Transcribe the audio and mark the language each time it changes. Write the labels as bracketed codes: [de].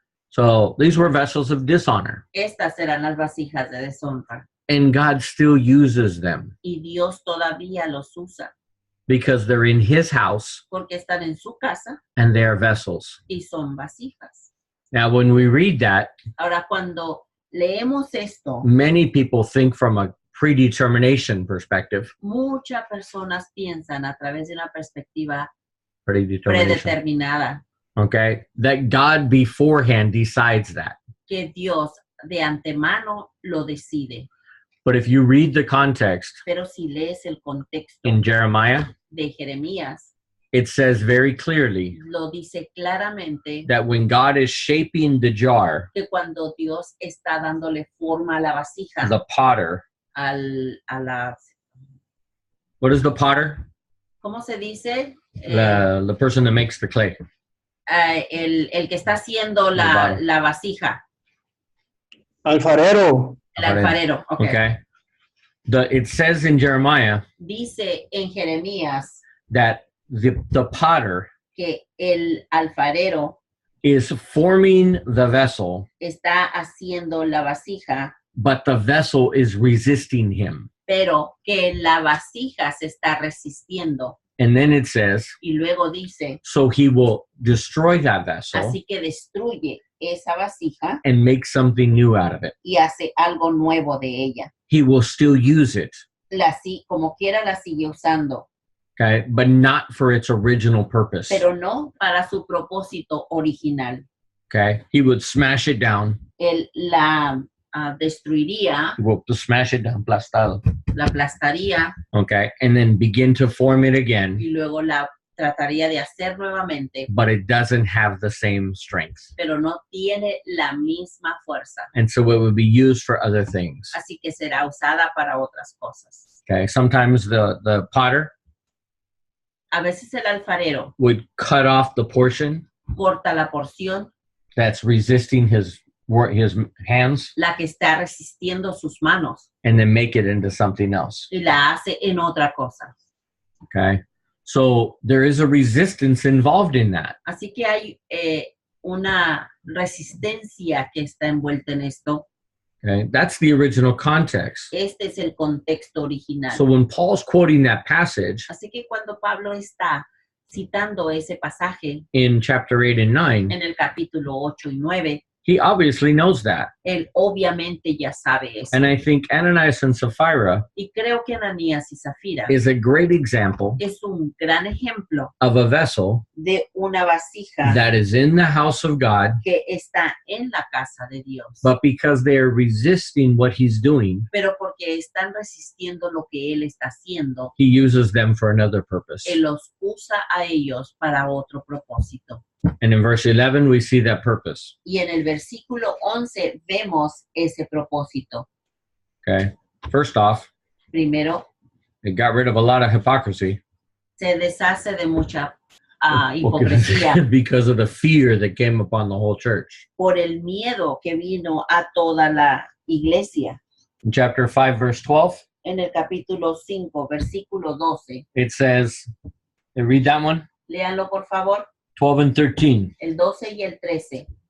[en] So these were vessels of dishonor, [es] Estas eran las vasijas de deshonra. [en] and God still uses them [es] Y Dios todavía los usa [en] because they're in his house [es] porque están en su casa [en] and they're vessels. [es] y son vasijas. [en] Now, when we read that, [es] Ahora, cuando leemos esto, [en] many people think from a predetermination perspective. [es] muchas personas piensan a través de una perspectiva [en] Predetermination. [es] predeterminada [en] Okay, that God beforehand decides that. [es] que Dios de antemano lo decide. [en] But if you read the context [es] Pero si lees el contexto [en] in Jeremiah, [es] de Jeremías, [en] it says very clearly [es] lo dice claramente [en] that when God is shaping the jar, [es] que cuando Dios está dándole forma a la vasija, [en] the potter, [es] a la, [en] what is the potter? [es] ¿cómo se dice? [en] The person that makes the clay. [es] El que está haciendo Alfarero. la vasija, Alfarero. el alfarero. Okay. [en] Okay. It says in Jeremiah [es] Dice en Jeremías [en] that the potter [es] que el alfarero [en] is forming the vessel, [es] está haciendo la vasija, [en] but the vessel is resisting him. [es] pero que la vasija se está resistiendo. [en] And then it says, [es] Y luego dice, [en] so he will destroy that vessel [es] así que destruye esa vasija [en] and make something new out of it. [es] y hace algo nuevo de ella. [en] He will still use it, [es] Como quiera la sigue usando, [en] okay, but not for its original purpose. [es] pero no para su propósito original. [en] Okay, he would smash it down. [es] Él la destruiría, [en] Well, to smash it down, aplastado. [es] la aplastaría [en] Okay, and then begin to form it again, [es] y luego la trataría de hacer nuevamente, [en] but it doesn't have the same strength, [es] pero no tiene la misma fuerza. [en] and so it would be used for other things. [es] Así que será usada para otras cosas. [en] Okay, sometimes the potter [es] A veces el alfarero [en] would cut off the portion [es] corta la porción, [en] that's resisting his hands, [es] la que está resistiendo sus manos, [en] and then make it into something else. [es] y la hace en otra cosa. [en] Okay, so there is a resistance involved in that. [es] Así que hay una resistencia que está envuelta en esto. [en] Okay, that's the original context. [es] Este es el contexto original. [en] So when Paul's quoting that passage [es] Así que cuando Pablo está citando ese pasaje [en] in chapter 8 and 9, [es] en el capítulo 8 y 9, [en] he obviously knows that. [es] él obviamente ya sabe eso. [en] And I think Ananias and Sapphira [es] Y creo que Ananías y Zafira [en] is a great example [es] es un gran ejemplo [en] of a vessel [es] de una vasija [en] that is in the house of God, [es] que está en la casa de Dios. [en] but because they are resisting what he's doing, [es] Pero porque están resistiendo lo que él está haciendo, [en] he uses them for another purpose. [es] él los usa a ellos para otro propósito. [en] And in verse 11, we see that purpose. [es] Y en el versículo 11 vemos ese propósito. [en] Okay. First off, [es] Primero, [en] it got rid of a lot of hypocrisy [es] se deshace de mucha hipocresía [en] because of the fear that came upon the whole church. [es] por el miedo que vino a toda la iglesia. [en] In chapter 5, verse 12, [es] En el capítulo 5, versículo 12. [en] it says, read that one, [es] Léanlo, por favor, [en] 12 and 13. [es] el 12 y el 13.